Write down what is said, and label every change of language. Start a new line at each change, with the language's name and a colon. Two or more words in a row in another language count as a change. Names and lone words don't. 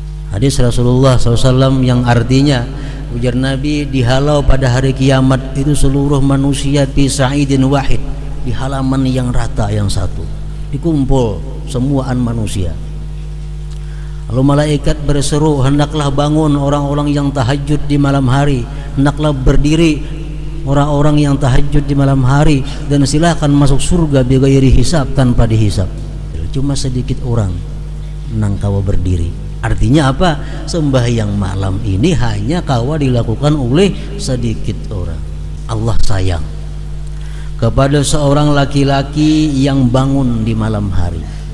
Indonesian: Hadis Rasulullah SAW yang artinya, ujar Nabi, dihalau pada hari kiamat itu seluruh manusia
Arabic: في صعيد واحد,
Indonesian: di halaman yang rata yang satu, dikumpul semuaan manusia. Lalu malaikat berseru, hendaklah bangun orang-orang yang tahajud di malam hari, hendaklah berdiri orang-orang yang tahajud di malam hari, dan silakan masuk surga
Arabic: بغير حساب,
Indonesian: tanpa dihisab. Cuma sedikit orang nang kawa berdiri. Artinya apa? Sembahyang malam ini hanya kawa dilakukan oleh sedikit orang. Allah sayang kepada seorang laki-laki yang bangun di malam hari.